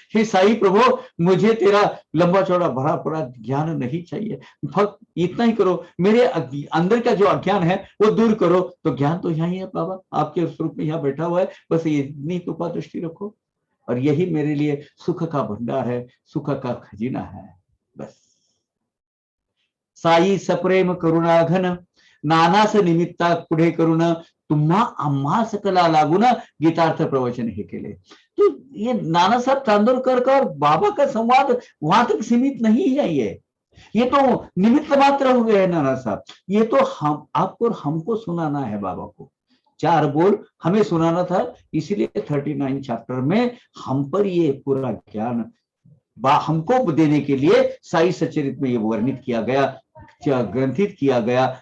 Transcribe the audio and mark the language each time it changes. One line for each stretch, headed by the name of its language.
Hindi: हे साईं प्रभु, मुझे तेरा लंबा चौड़ा भरा पड़ा ज्ञान नहीं चाहिए, फक्त इतना ही करो, मेरे अंदर का जो अज्ञान है वो दूर करो। तो ज्ञान तो यहाँ ही है बाबा, आपके स्वरूप में यहाँ बैठा हुआ है, बस इतनी कृपा दृष्टि रखो, और यही मेरे लिए सुख का भंडार है, सुख का खजीना है।
Marathi: बस साई सप्रेम करुणा घन, नानास निमित्ता पुढे करून, तुम्हा आम्हा सकला लागून गीतार्थ प्रवचन हे केले।
Hindi: तो ये नाना साहब चांदोरकर का और बाबा का संवाद वहां तक सीमित नहीं है, ये तो निमित्त मात्र हो गए हैं नाना साहब। ये तो हम आपको और हमको सुनाना है, बाबा को 4 बोल हमें सुनाना था, इसीलिए 39 चैप्टर में हम पर ये पूरा ज्ञान हमको देने के लिए साई सचरित में ये वर्णित किया गया, ग्रंथित किया गया।